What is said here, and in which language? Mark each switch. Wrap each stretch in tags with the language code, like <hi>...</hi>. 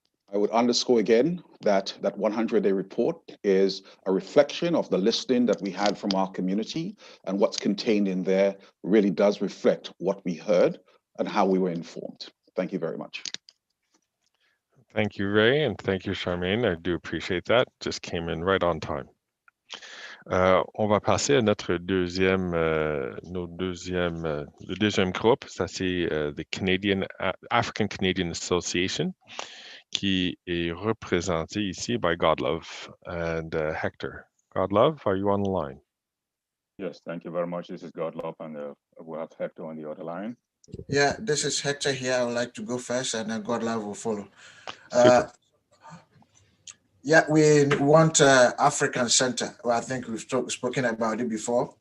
<en>I would underscore again that that 100-day report is a reflection of the listening that we had from our community, and what's contained in there really does reflect what we heard and how we were informed. Thank you very much. Thank you, Ray, and thank you, Charmaine. I do appreciate that. Just came in right on time.</en> <fr>On va passer à notre deuxième, le deuxième groupe. Ça, c'est the African Canadian Association, qui est représenté ici by Godlove and Hector.</fr> <en>Godlove, are you on the line? Yes, thank you very much. This is Godlove, and we'll have Hector on the other line. Yeah, this is Hector here. I would like to go first, and then Godlove will follow. Yeah, we want African Center. Well, I think we've spoken about it before.</en>